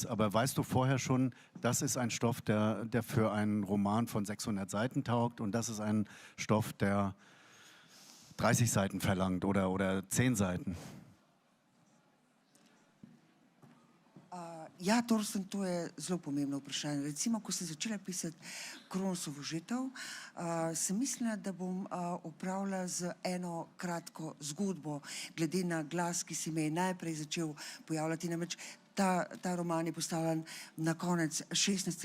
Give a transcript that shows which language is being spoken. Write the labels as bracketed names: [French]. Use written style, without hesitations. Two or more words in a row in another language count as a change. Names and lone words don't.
[German] Aber weißt du vorher schon, das ist ein Stoff, der für einen Roman von 600 Seiten taugt und das ist ein Stoff, der 30 Seiten verlangt oder 10 Seiten? [Slovenian] Ja, Torsten, to je zelo pomembno vprašanje. Recimo, ko sem začela pisati Kronosovo žitev, sem mislila, da bom opravila z eno kratko zgodbo, glede na glas, ki se mi je najprej začel pojavljati. Namreč ta roman je postavljen na konec 16.